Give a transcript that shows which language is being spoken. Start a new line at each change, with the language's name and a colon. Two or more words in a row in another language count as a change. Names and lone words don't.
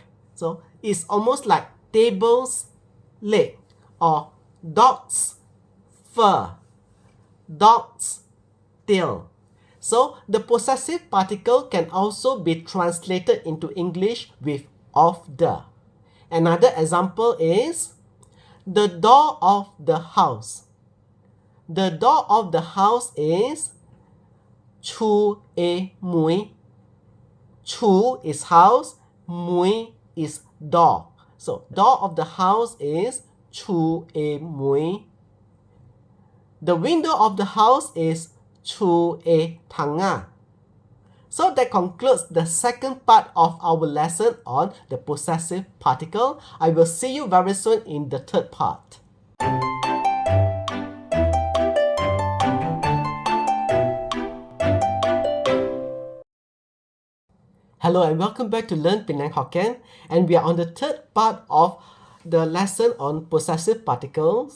English: So it's almost like table's leg or dog's fur, dog's tail. So the possessive particle can also be translated into English with of the. Another example is the door of the house. The door of the house is
Min Nan Chinese: Chu e mui.
English: Chu is house, mui is door. So door of the house is
Min Nan Chinese: Chu e mui.
English: The window of the house is
Min Nan Chinese: Chu e tanga.
English: So that concludes the second part of our lesson on the possessive particle. I will see you very soon in the third part. Hello and welcome back to Learn Penang Hokkien, and we are on the third part of the lesson on possessive particles.